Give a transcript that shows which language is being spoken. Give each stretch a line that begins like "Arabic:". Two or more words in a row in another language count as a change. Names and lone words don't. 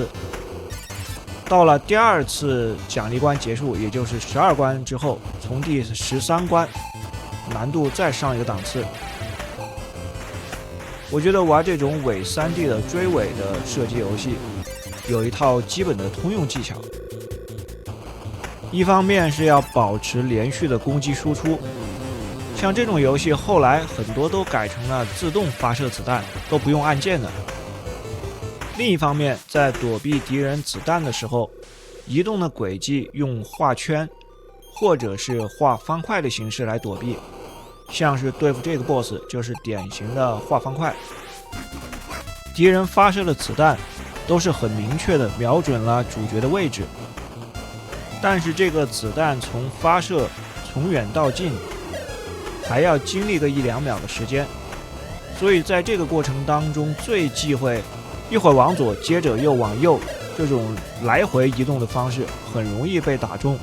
Chinese: 到了第2次獎勵關結束，也就是12關之後，從第13關難度再上一個檔次。我覺得玩這種偽 3D 的追尾的射擊遊戲，有一套基本的通用技巧。一方面是要保持連續的攻擊輸出， 像這種游戲後來很多都改成了自动發射子彈，都不用按键的。另一方面，在躲避敌人子彈的时候，移动的轨迹用畫圈或者是畫方塊的形式來躲避，像是對付這個 BOSS 就是典型的畫方塊。敵人發射的子彈都是很明確的瞄準了主角的位置，但是這個子彈從發射從遠到近還要經歷個1-2秒的時間，所以在這個過程當中最忌諱一會兒往左接着又往右，這種來回移動的方式很容易被打中。